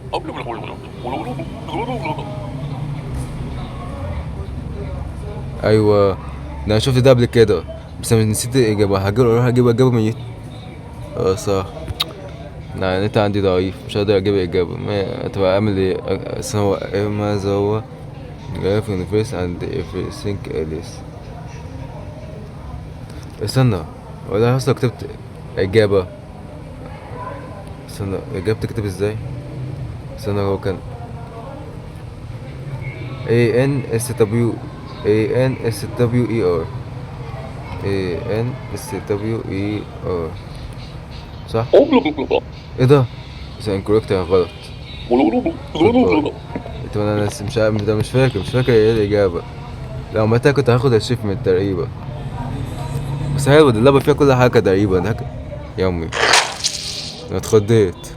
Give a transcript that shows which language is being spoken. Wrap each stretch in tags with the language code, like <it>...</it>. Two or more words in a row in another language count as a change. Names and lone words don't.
<ar>ايوه ده انا شفت ده قبل كده بس انا نسيت الاجابه. اروح اجيب اجابه من اه صح. لا انت عندي ضعيف مش هقدر اجيب اجابه. ما تبقى اعمل ايه هو ماذا هو</ar> <en>life in face and everything else.</en> <ar>استنى ولا اصلا كتبت اجابه. استنى اجابتي تكتب ازاي؟ استنى هو كان A N S W A N S W E R A N S W E R صح؟ ايه ده؟ بس انكوركت يعني غلط. طب انا مش عارف ده مش فاكر ايه الاجابة. لو عملتها كنت هاخد اشيفمنت تقريبا. بس حلو دي اللعبة فيها كل حاجة تقريبا يا امي انا اتخضيت.</ar>